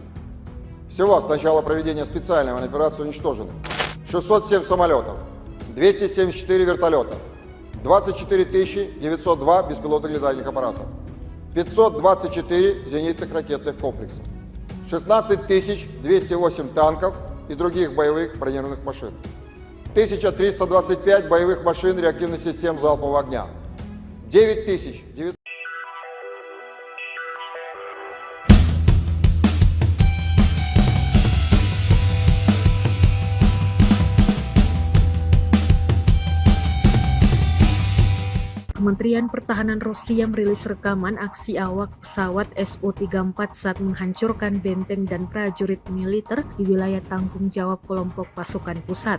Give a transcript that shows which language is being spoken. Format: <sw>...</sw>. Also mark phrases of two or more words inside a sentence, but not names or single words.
<ru>Всего с начала проведения специальной военной операции уничтожено 607 самолетов, 274 вертолета, 24 902 беспилотных летательных аппаратов, 524 зенитных ракетных комплекса, 16 208 танков и других боевых бронированных машин, 1325 боевых машин реактивных систем залпового огня, 9900.</ru> <id>Kementerian Pertahanan Rusia merilis rekaman aksi awak pesawat Su-34 saat menghancurkan benteng dan prajurit militer di wilayah tanggung jawab kelompok pasukan pusat.</id>